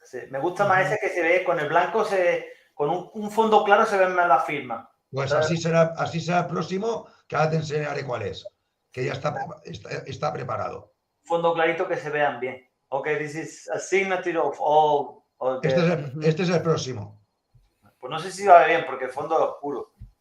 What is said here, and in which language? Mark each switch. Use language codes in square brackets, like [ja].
[es] Me gusta más ese que se ve con el blanco, con un fondo claro se ve más la firma. Pues así será el próximo, que ahora te enseñaré cuál es, que ya está preparado. Fondo clarito que se vean bien. [en] Okay, this is a signature of all. [es] Este es el próximo. Pues no sé si va bien porque el fondo es oscuro.